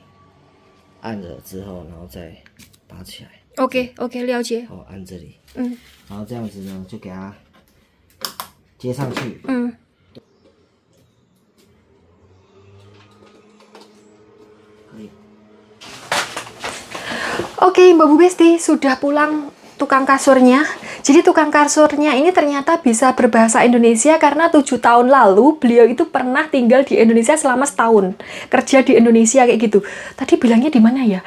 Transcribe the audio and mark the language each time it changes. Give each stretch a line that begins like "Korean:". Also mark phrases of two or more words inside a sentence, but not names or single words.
Chinese: 按了之后，然后再拔起来。 OK， 了解。好，按这里。然后这样子呢，就给它接上去。可以。
Indonesian: Oke, Mbak Bu Besti sudah pulang tukang kasurnya. Jadi tukang kasurnya ini ternyata bisa berbahasa Indonesia karena 7 tahun lalu beliau itu pernah tinggal di Indonesia selama setahun, kerja di Indonesia kayak gitu. Tadi bilangnya di mana ya?